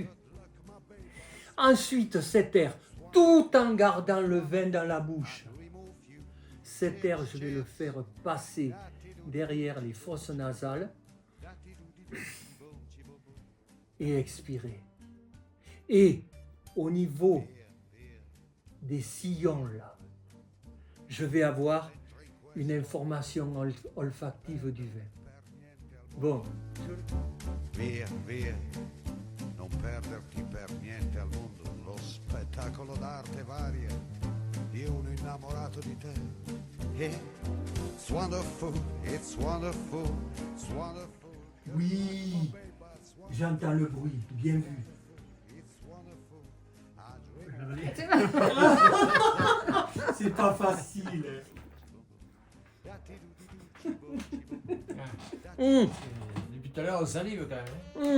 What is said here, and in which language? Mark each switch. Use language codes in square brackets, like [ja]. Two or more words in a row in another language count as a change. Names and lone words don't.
[fr] Ensuite, cet air, tout en gardant le vin dans la bouche, cet air, je vais le faire passer derrière les fosses nasales et expirer. Et au niveau des sillons, là, je vais avoir une information olfactive du vin. Bon. [it] Via, via, non perderti per niente al mondo lo spettacolo d'arte varia di uno innamorato di te. [en] It's wonderful, it's wonderful, it's wonderful. [fr] Oui, j'entends le bruit, bien vu. C'est pas facile. Depuis tout à l'heure, on salive quand même.